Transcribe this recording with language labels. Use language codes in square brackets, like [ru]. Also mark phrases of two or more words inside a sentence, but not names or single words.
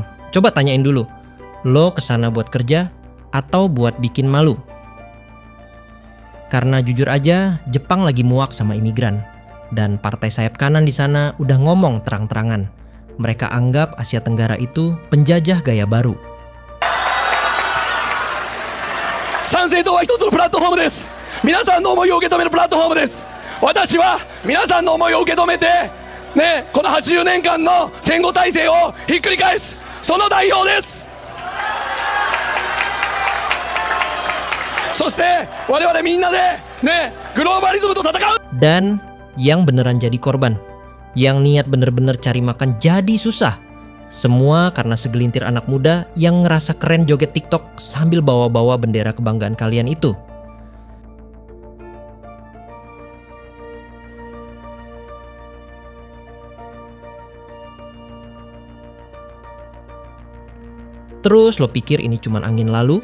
[id] Coba tanyain dulu, lo kesana buat kerja atau buat bikin malu? Karena jujur aja, Jepang lagi muak sama imigran. Dan partai sayap kanan di sana udah ngomong terang-terangan. Mereka anggap Asia Tenggara itu penjajah gaya baru. [ja] 参政党は一つのプラットフォームです。皆さんの思いを受け止めるプラットフォームです。私は皆さんの思いを受け止めて、この80年間の戦後体制をひっくり返す、その代表です。そして我々みんなでグローバリズムと戦う。 [id] Dan yang beneran jadi korban, yang niat bener-bener cari makan jadi susah. Semua karena segelintir anak muda yang ngerasa keren joget TikTok sambil bawa-bawa bendera kebanggaan kalian itu. Terus lo pikir ini cuma angin lalu?